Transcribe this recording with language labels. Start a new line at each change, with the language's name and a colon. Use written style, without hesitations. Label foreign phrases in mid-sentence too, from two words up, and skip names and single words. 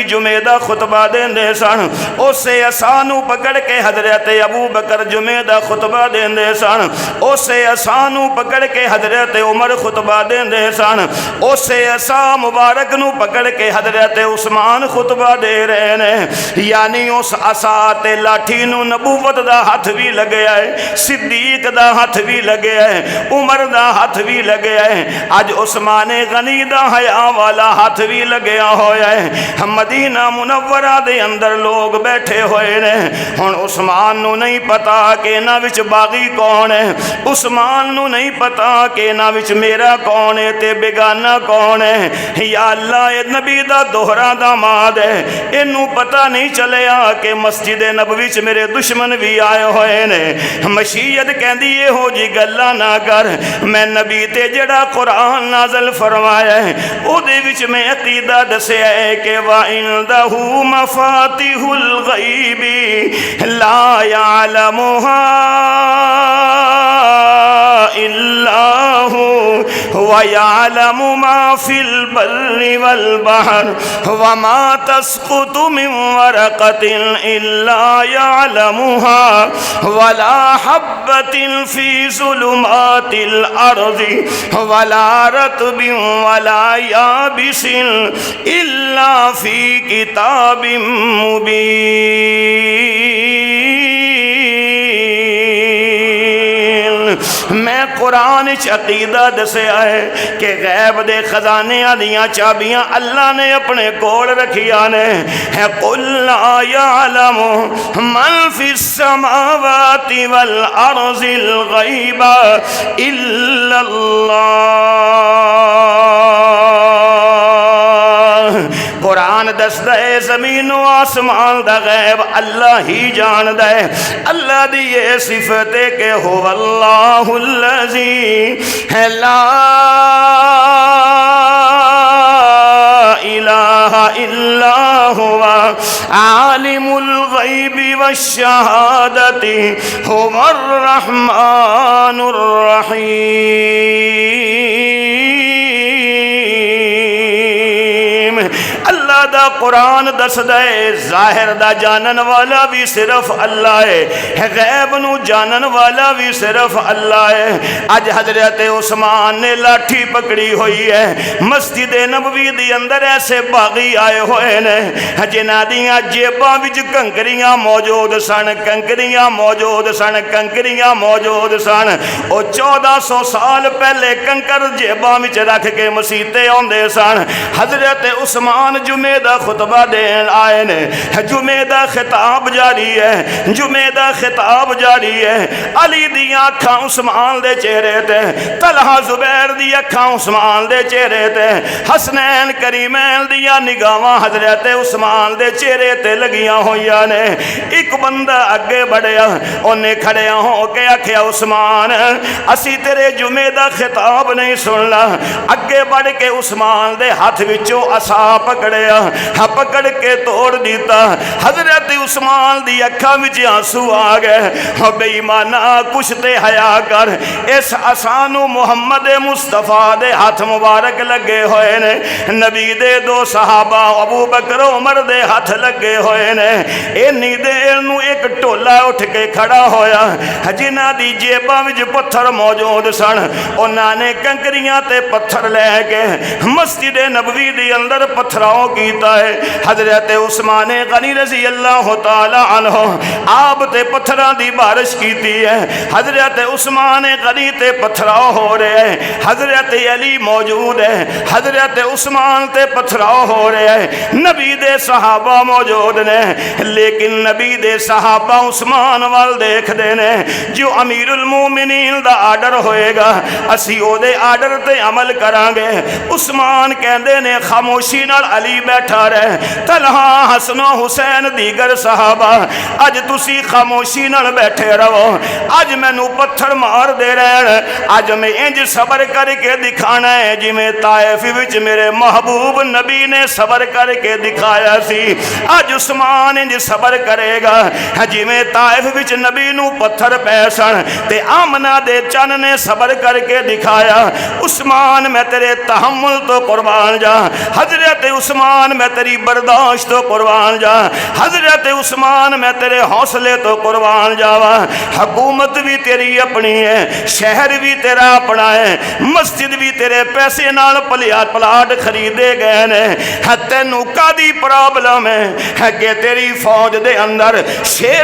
Punjabi: جمعے دا خطبہ دیندے سن اسے عصا نوں پکڑ کے حضرت ابو بکر جمعے دا خطبہ دیندے سن اسے عصا نوں پکڑ کے حضرت عمر خطبہ دیندے سن اسے عصا مبارک نوں پکڑ کے حضرت عثمان خطبہ دے رہے نے یعنی اس عصا تے لاٹھی نوں نبوت دا ہاتھ بھی لگیا ہے صدیق دا ہاتھ بھی لگیا ہے عمر دا ہاتھ بھی لگیا ہے اج عثمان غنی دا حیا والا ہاتھ بھی لگیا ہویا ہے مدینہ منورہ دے اندر لوگ بیٹھے ہوئے نے ہن عثمان نو نہیں پتا کہ انہاں وچ باغی کون ہے عثمان نو نہیں پتا کہ انہاں وچ میرا کون ہے تے بیگانہ کون ہے یا اللہ اے نبی دا دوہرا داماد ہے اینو پتہ نہیں چلیا کہ مسجد نبوی وچ میرے دشمن بھی آئے ہوئے نے مشیت کہندی اے ہو جی گلاں نہ کر میں نبی تے جڑا قرآن نازل فرمایا ہے او دے وچ میں عقیدہ دسیا ہے کہ
Arabic: وَعِنْدَهُ مَفَاتِحُ الْغَيْبِ لَا يَعْلَمُهَا إِلَّا هُوَ وَيَعْلَمُ مَا فِي الْبَرِّ وَالْبَحْرِ وَمَا تَسْقُطُ مِنْ وَرَقَةٍ إِلَّا يَعْلَمُهَا وَلَا حَبَّةٍ فِي ظُلُمَاتِ الْأَرْضِ وَلَا رَطْبٍ وَلَا يَابِسٍ إِلَّا فِي كِتَابٍ
Punjabi: مُبِينٍ میں قرآن عقیدہ دسیا ہے کہ غیب دے خزانیاں دیاں چابیاں اللہ نے اپنے کول رکھیا نے ہے
Arabic: قُلْ لَا يَعْلَمُ مَنْ فِي السَّمَاوَاتِ وَالْأَرْضِ الْغَيْبَ إِلَّا
Punjabi: اللَّهُ قرآن دسدا ہے زمین و آسمان دا غیب اللہ ہی جاندہ ہے اللہ دی یہ صفت ہے کہ
Arabic: هو اللہ الذی لا الہ الا هو عالم الغیب والشہادت هو الرحمن الرحیم
Punjabi: اللہ دا قرآن دسدا ہے ظاہر دا جانن والا بھی صرف اللہ ہے غیب نو جانن والا بھی صرف اللہ ہے اج حضرت عثمان نے لاٹھی پکڑی ہوئی ہے مسجد نبوی دی اندر ایسے باغی آئے ہوئے نے جنہاں دیاں جیباں وچ کنکریاں موجود سن کنکریاں موجود سن کنکریاں موجود سن او 1400 سال پہلے کنکر جیباں وچ رکھ کے مسیتے آندے سن حضرت عثمان جمعے دا خطبہ دین آئے نے جمعے دا خطاب جاری ہے جمعے دا خطاب جاری ہے علی دیاں اکھاں عثمان دے چہرے تے طلحہ زبیر دی اکھاں عثمان دے چہرے تے حسنین کریمین دیاں نگاواں حضرت عثمان دے چہرے تے لگیاں ہویاں نے ایک بندہ اگے بڑھیا انہیں کھڑے ہو کے آکھیا عثمان اسی تیرے جمعے دا خطاب نہیں سننا اگے بڑھ کے عثمان دے ہاتھ وچوں عصا پکڑیا پکڑ کے توڑ دیتا حضرت عثمان دی اکھاں وچ آنسو آ گئے بے ایمانا کچھ تے حیا کر اس عصا نو محمد مصطفیٰ دے ہاتھ مبارک لگے ہوئے نے نبی دے دو صحابہ ابو بکر عمر دے ہاتھ لگے ہوئے نے اینی دیر نو ایک ٹولا اٹھ کے کھڑا ہویا جنہاں دی جیباں وچ پتھر موجود سن انہاں نے کنکریاں تے پتھر لے کے مسجد نبوی دی اندر پتھراؤ کیتا ہے حضرت عثمان غنی
Arabic: رضی اللہ تعالی عنہ
Punjabi: آپ تے پتھراں دی بارش کیتی ہے حضرت عثمان غنی تے پتھراؤ ہو رہے ہیں حضرت علی موجود ہے حضرت عثمان تے پتھراؤ ہو رہے ہیں نبی دے صحابہ موجود نے لیکن نبی دے صحابہ عثمان وال دیکھ دینے جو امیر المومنین دا آرڈر ہوئے گا اسی او دے آرڈر تے عمل کرانگے عثمان کہندے نے خاموشی نال علی بیٹھ بیٹھا رہے طلحہ حسن و حسین دیگر صحابہ اج تسی خاموشی نال بیٹھے رہو اج مینوں پتھر مار دے رہے اج میں انج صبر کر کے دکھانا ہے جی میں طائف وچ میرے محبوب نبی نے صبر کر کے دکھایا سی اج عثمان انج صبر کرے گا جی میں طائف وچ نبی نو پتھر پیسن تے آمنہ دے چن نے صبر کر کے دکھایا عثمان میں تیرے تحمل تو قربان جا حضرت عثمان میں تیری برداشت تو قربان جا حضرت عثمان میں تیرے حوصلے تو قربان جاوا حکومت بھی تیری اپنی ہے شہر بھی تیرا اپنا ہے مسجد بھی تیرے پیسے نال پلاٹ خریدے گئے نے تینوں کادی پرابلم ہے کہ تیری فوج دے اندر شیر